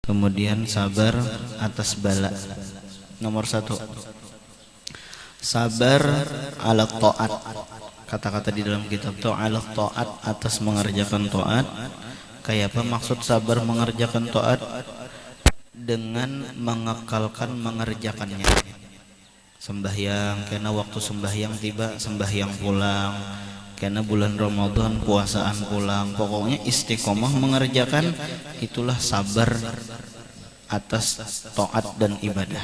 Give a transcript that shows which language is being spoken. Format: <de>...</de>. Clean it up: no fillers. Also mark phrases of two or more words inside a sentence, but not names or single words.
<id>Kemudian sabar atas bala. Nomor 1, sabar</id> <ar>على الطاعة.</ar> <id>Kata-kata di dalam kitab itu</id> <ar>على الطاعة,</ar> <id>atas mengerjakan ta'at. Kayak apa maksud sabar mengerjakan ta'at? Dengan mengekalkan mengerjakannya.</id> <bjn>Sembahyang, karena waktu sembahyang tiba, sembahyang pulang. Karena bulan Ramadan puasaan pulang.</bjn> <id>Pokoknya istiqomah mengerjakan, itulah sabar atas taat dan ibadah.</id>